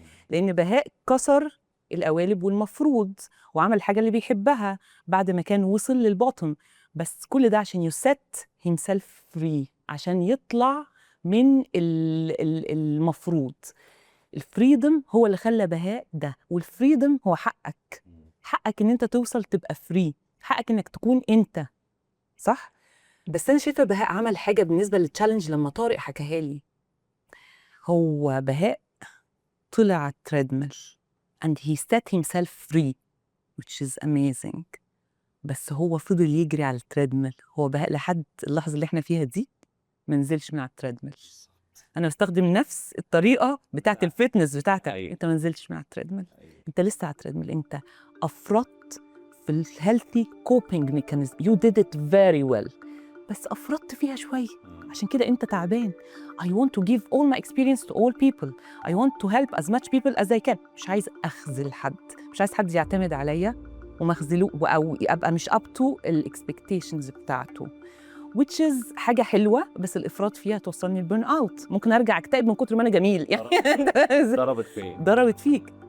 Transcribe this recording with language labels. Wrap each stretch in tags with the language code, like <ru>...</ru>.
<ar>لان بهاء كسر القوالب والمفروض وعمل الحاجه اللي بيحبها بعد ما كان وصل للبوتم، بس كل ده عشان يسيت</ar> <en>himself free،</en> <ar>عشان يطلع من المفروض. الفريدم هو اللي خلى بهاء ده، والفريدم هو حقك. حقك ان انت توصل تبقى فري، حقك انك تكون انت، صح؟ بس انا شايفه بهاء عمل حاجه بالنسبه للتشالنج لما طارق حكاها لي. هو بهاء طلع على التريدميل</ar> <en>and he set himself free which is amazing.</en> <ar>بس هو فضل يجري على التريدميل. هو بهاء لحد اللحظه اللي احنا فيها دي ما نزلش من على التريدميل. انا بستخدم نفس الطريقه بتاعت الفتنس بتاعتك. انت ما نزلتش من على التريدميل، انت لسه على التريدميل. انت افرطت في الهيلثي كوبينج ميكانيزم.</ar> <en>you did it very well،</en> <ar>بس افرطت فيها شويه، عشان كده انت تعبان.</ar> <en>I want to give all my experience to all people. I want to help as much people as I can.</en> <ar>مش عايز اخذل حد، مش عايز حد يعتمد عليا وما اخذله او ابقى مش</ar> <en>up to</en> <ar>الاكسبكتيشنز بتاعته،</ar> <en>which is</en> <ar>حاجه حلوه، بس الافراط فيها توصلني البيرن اوت. ممكن ارجع اكتئب من كتر ما انا جميل يعني. ضربت فيك.</ar>